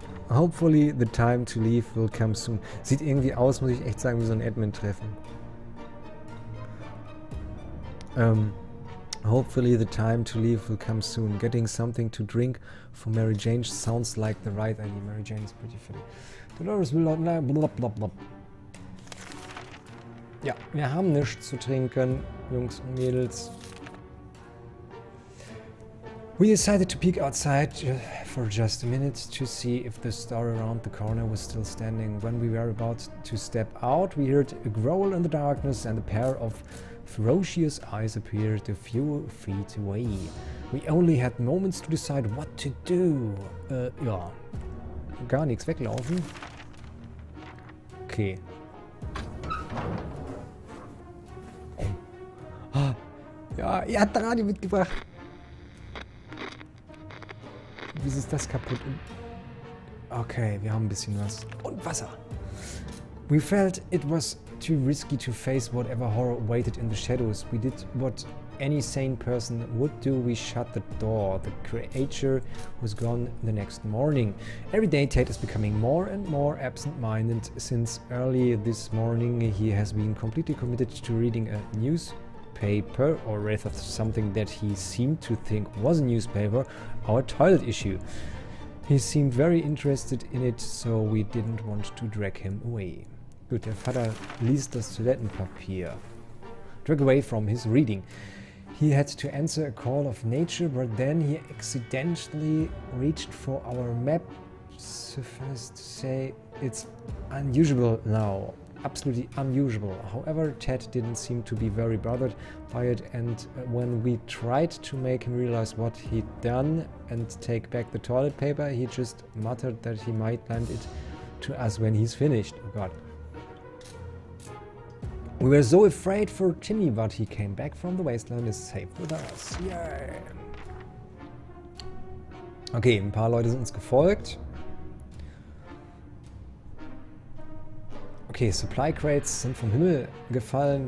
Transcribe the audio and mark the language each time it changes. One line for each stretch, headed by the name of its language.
English: Hopefully the time to leave will come soon.
German: Sieht irgendwie aus, muss ich echt sagen, wie so ein Admin-Treffen.
English: Hopefully the time to leave will come soon. Getting something to drink for Mary Jane sounds like the right idea. Mary Jane is pretty funny. Dolores will not... Blablabla.
German: Ja, wir haben nichts zu trinken, Jungs und Mädels.
English: We decided to peek outside for just a minute to see if the star around the corner was still standing. When we were about to step out, we heard a growl in the darkness and a pair of ferocious eyes appeared a few feet away. We only had moments to decide what to do.
German: Ja. Gar nichts, weglaufen. Okay. Ah, ja, ihr habt Radio mitgebracht. Wieso ist das kaputt? Okay, wir haben ein bisschen was. Und Wasser.
English: We felt it was too risky to face whatever horror waited in the shadows. We did what any sane person would do. We shut the door. The creature was gone the next morning. Every day Tate is becoming more and more absent-minded. Since early this morning he has been completely committed to reading a newspaper, or rather something that he seemed to think was a newspaper, our toilet issue. He seemed very interested in it, so we didn't want to drag him away.
German: Gut, der Vater liest das Toilettenpapier.
English: Drag away from his reading. He had to answer a call of nature, but then he accidentally reached for our map. Suffice to say, it's unusual now. Absolutely unusual. However, Ted didn't seem to be very bothered by it, and when we tried to make him realize what he'd done and take back the toilet paper, he just muttered that he might lend it to us when he's finished. Oh God. We were so afraid for Timmy, but he came back from the wasteland and is safe with us. Yay!
German: Okay, ein paar Leute sind uns gefolgt. Okay, Supply Crates sind vom Himmel gefallen.